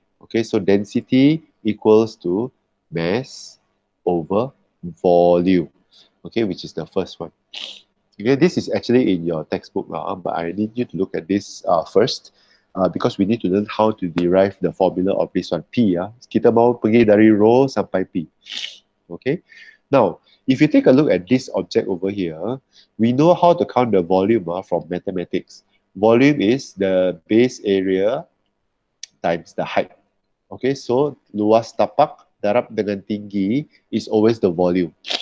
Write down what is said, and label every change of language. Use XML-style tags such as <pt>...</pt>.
<en>Okay, so density equals to mass over volume. Okay, which is the first one. Okay, this is actually in your textbook now, but I need you to look at this first. Because we need to learn how to derive the formula of this one, P.</en> <ms>Kita mau pergi dari rho sampai P.</ms> <en>Okay. Now, if you take a look at this object over here, we know how to count the volume from mathematics. Volume is the base area times the height. Okay, so</en> <ms>luas tapak darab dengan tinggi</ms> <en>is always the volume.</en>